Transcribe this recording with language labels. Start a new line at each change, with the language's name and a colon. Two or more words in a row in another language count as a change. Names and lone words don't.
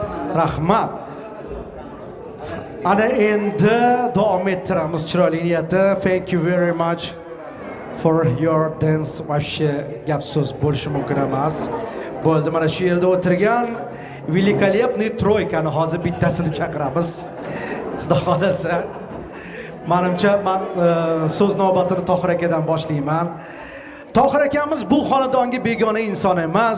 Uzbek: Rahmat. Ana endi davom ettiramiz chiroyli niyatda.
English: Thank you very much for your dance.
Uzbek: Вообще gap so'z bo'lishi mumkin emas. Bo'ldi, mana shu yerda o'tirgan великолепный troykani hozir bittasini chaqiramiz. Xudo xolasa. Menimcha men so'z navbatini Tohir akadan boshlayman. Tohir akamiz bu xonadonga begona inson emas.